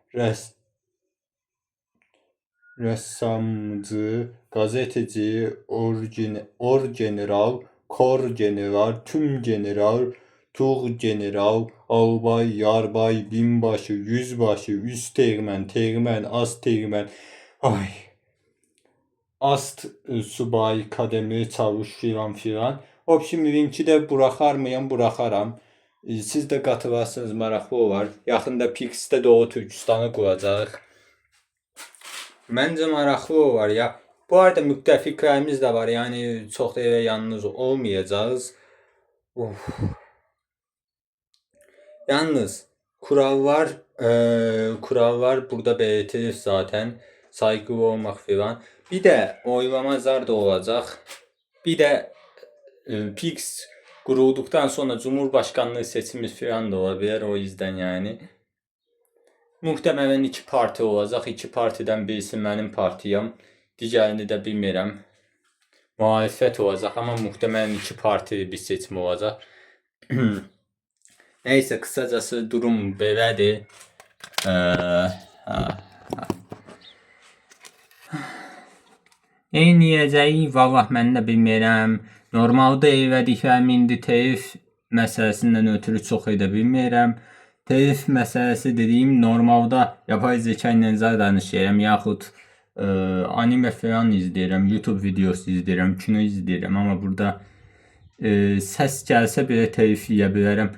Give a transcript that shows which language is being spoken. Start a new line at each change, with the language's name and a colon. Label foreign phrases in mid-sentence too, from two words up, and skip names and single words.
Turkish: Ressamcı, Gazeteci, Orgeneral, Korgeneral, Tümgeneral, Tuğgeneral, Albay, Yarbay, Binbaşı, Yüzbaşı, Üsteğmen, Teğmen, Asteğmen, Ast subay, kademi, çavuş filan.
Azerbaijani: Option linki də buraxar mıyam? Buraxaram. Siz də qatılarsınız, maraqlı olar. Yaxında Pix'də Doğu Türkistanı quracaq. Məncə maraqlı olar ya. Bu arada müttəfiqlərimiz də var. Yəni çox da elə yalnız olmayacağız.
Turkish: Yalnız kurallar burada belirtilir zaten.
Azerbaijani: Saygılı olmaq filan.
Turkish: Bir de oylama zar da olacaq. Bir de Pix kurulduktan sonra Cumhurbaşkanlığı seçimi filan da olabilir. O yüzden yani. Muhtemelen 2 parti olacaq.
Azerbaijani: 2 partiden birisi mənim partiyam. Digərini də bilmirəm. Muhalefət olacaq ama muhtemelen 2 partili bir seçim olacaq.
Turkish: Neyse, kısacası durum belədir.
Azerbaijani: Neyniyəcəyik? Vallah mən də bilmirəm. Normalda evlədiklərim indi telif məsələsindən ötürü çox edə bilmirəm. Telif məsələsi dediyim, normalda
Turkish: yapay zeka
Azerbaijani: ilə danışıram, yaxud anime falan izləyirəm, YouTube videosu izləyirəm, kino izləyirəm, amma burada səs gəlsə belə telif yeyə bilərəm.